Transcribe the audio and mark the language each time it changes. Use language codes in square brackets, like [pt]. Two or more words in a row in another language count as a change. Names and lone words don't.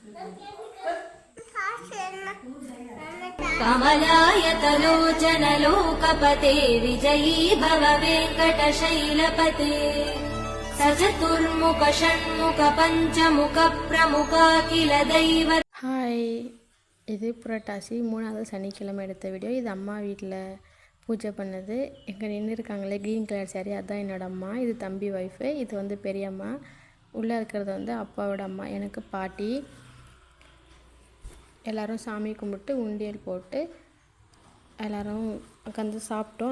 [sa] कमलायतलोचनलोकपते विजयी भव वेङ्कटशैलपते सचतुर्मुख षण्मुख पञ्चमुख प्रमुखा किल दैव. [ta] ஹாய், இது புரட்டாசி 3வது சனிக்கிழமை எடுத்த வீடியோ. இது அம்மா வீட்டில் பூஜை பண்ணது. எங்கே நின்று இருக்காங்களே க்ரீன் கலர் சாரி, அதுதான் என்னோடய அம்மா. இது தம்பி ஒய்ஃபு. இது வந்து பெரியம்மா. உள்ளே இருக்கிறது வந்து அப்பாவோட அம்மா, எனக்கு பாட்டி. எல்லோரும் சாமி கும்பிட்டு உண்டியல் போட்டு எல்லோரும் உட்காந்து சாப்பிட்டோம்.